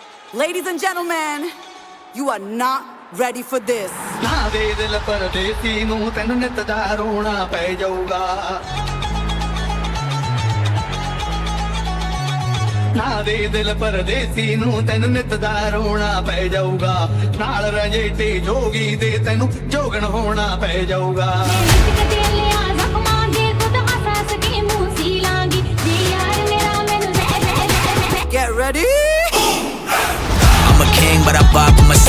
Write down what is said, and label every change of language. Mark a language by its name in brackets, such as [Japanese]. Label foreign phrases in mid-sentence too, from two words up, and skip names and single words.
[English] Ladies and gentlemen, you are not ready for this. [Punjabi] ਨਾ ਦੇ ਦਿਲ ਪਰਦੇਸੀ ਨੂੰ ਤੈਨੂੰ ਨਿੱਤ ਦਾ ਰੋਣਾ ਪੈ ਜਾਊਗਾ ਨਾ ਦੇ ਦਿਲ ਪਰਦੇਸੀ ਨੂੰ ਤੈਨੂੰ ਨਿੱਤ ਦਾ ਰੋਣਾ ਪੈ ਜਾਊਗਾ ਨਾਲ ਰੰਝੇਟੇ ਜੋਗੀ ਦੇ ਤੈਨੂੰ ਜੋਗਣ ਹੋਣਾ ਪੈ ਜਾਊਗਾ [English] Get ready. I'm a king, but I vibe with my saint.